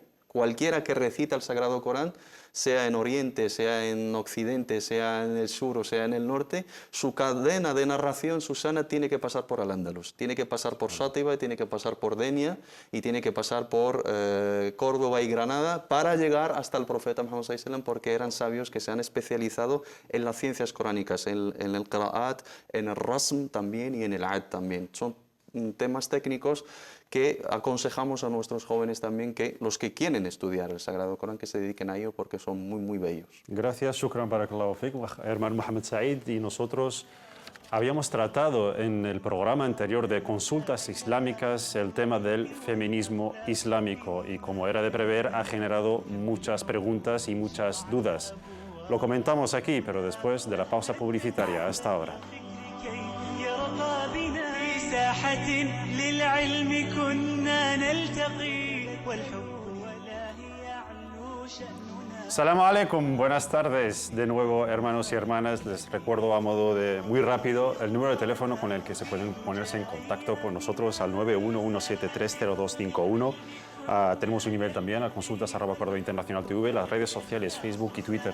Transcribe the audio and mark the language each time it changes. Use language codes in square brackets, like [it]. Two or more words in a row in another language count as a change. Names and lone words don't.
[es] cualquiera que recita el Sagrado Corán, sea en Oriente, sea en Occidente, sea en el sur o sea en el norte, su cadena de narración, su sanad, tiene que pasar por Al-Ándalus, tiene que pasar por Shatiba, tiene que pasar por Denia y tiene que pasar por Córdoba y Granada para llegar hasta el profeta Muhammad [ar] صلى الله عليه وسلم, [es] porque eran sabios que se han especializado en las ciencias coránicas, en el qira'at, en el rasm también y en el ad también. Son temas técnicos que aconsejamos a nuestros jóvenes también, que los que quieren estudiar el Sagrado Corán, que se dediquen a ello porque son muy, muy bellos. Gracias, [ar] شكرا، بارك الله فيك, [es] hermano Mohamed Said. Y nosotros habíamos tratado en el programa anterior de consultas islámicas el tema del feminismo islámico y, como era de prever, ha generado muchas preguntas y muchas dudas. Lo comentamos aquí, pero después de la pausa publicitaria. Hasta ahora. [ar] ساحة للعلم كنا نلتقي والحب ولا يعلو شأننا. السلام عليكم, [es] buenas tardes de nuevo, hermanos y hermanas. Les recuerdo a modo de muy rápido el número de teléfono con el que se pueden ponerse en contacto con nosotros al 911730251. Tenemos un email también a consultas@cordobainternacional.tv, las redes sociales Facebook y Twitter.